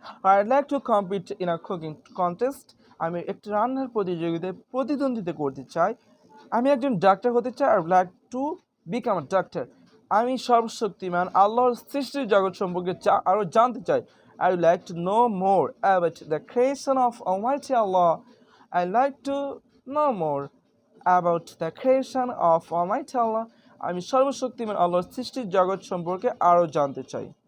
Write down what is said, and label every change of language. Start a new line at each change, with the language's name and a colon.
English: I would like to compete in a cooking contest.
Bangla: আমি একটি রান্নার প্রতিযোগিতায় প্রতিদ্বন্দ্বিতা করতে চাই। আমি একজন ডাক্তার হতে চাই।
English: I would like to become a doctor.
Bangla: আমি সর্বশক্তিমান আল্লাহর সৃষ্টির জগৎ সম্পর্কে আরও জানতে চাই।
English: I would like to know more about the creation of Almighty Allah. I like to know more about the creation of Almighty Allah.
Bangla: আমি সর্বশক্তিমান আল্লাহর সৃষ্টির জগৎ সম্পর্কে আরও জানতে চাই।